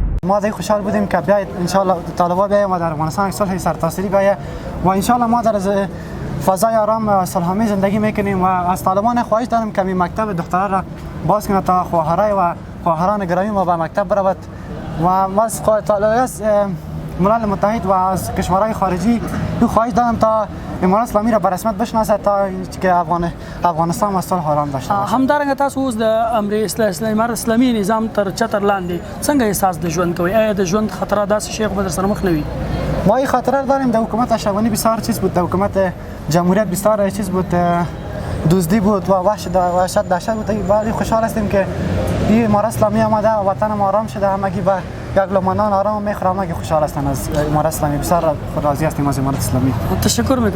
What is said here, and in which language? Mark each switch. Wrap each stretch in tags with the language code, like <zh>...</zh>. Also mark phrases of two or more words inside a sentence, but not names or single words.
<fa>ما دیگه خوشحال بودیم که بیاید</fa> <ar>ان شاء الله</ar> <fa>طالبان بیایم و در افغانستان صلح سرتاسری بیاید و</fa> <ar>ان شاء الله</ar> <fa>ما در فضای آرام و صلح‌آمیز زندگی میکنیم و از طالبان خواهش دارم که می مکتب دخترها را باز کنه تا خواهرای و خواهران گرامی ما به مکتب برود و ما از ملل متحد و از کشورهای خارجی خواهش دارم تا امارات اسلامی را به رسمیت بشناسه تا که افغانستان و صلح آرام داشته باشه.</fa> <ps>همدارنګه تاسو اوس د امارات اسلامي نظام تر چتر لاندې څنګه احساس د ژوند کوي؟ آیا د ژوند خطرات داسې شی خو به در سره مخ نه وي؟</ps> <fa>ما این خاطره داریم در حکومت اشرف غنی بسیار چیز بود، در حکومت جمهوریت بسیار چیز بود، دزدی بود و وحشت دهشت بود. ولی خوشحال هستیم که این امارات اسلامی آمده و وطن ما آرام شده، همگی به یک لقمه آرام میخورم. همگی خوشحال هستن از امارات اسلامی. بسیار راضی هستیم از امارات اسلامی.</fa>